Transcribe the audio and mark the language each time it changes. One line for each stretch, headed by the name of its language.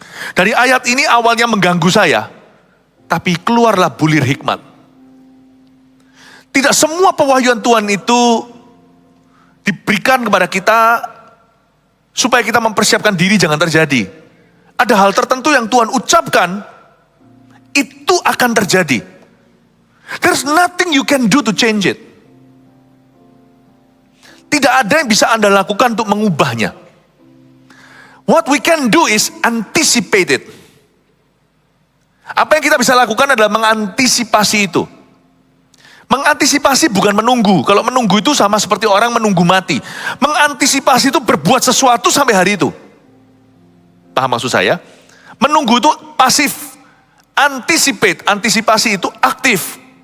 Indonesian: Dari ayat ini awalnya mengganggu saya, tapi keluarlah bulir hikmat. Tidak semua pewahyuan Tuhan itu diberikan kepada kita supaya kita mempersiapkan diri jangan terjadi. Ada hal tertentu yang Tuhan ucapkan, itu akan terjadi.
English: There's nothing you can do to change it.
Indonesian: Tidak ada yang bisa Anda lakukan untuk mengubahnya.
English: What we can do is anticipate it.
Indonesian: Apa yang kita bisa lakukan adalah mengantisipasi itu. Mengantisipasi bukan menunggu. Kalau menunggu itu sama seperti orang menunggu mati. Mengantisipasi itu berbuat sesuatu sampai hari itu. Paham maksud saya? Menunggu itu pasif. Antisipasi itu aktif.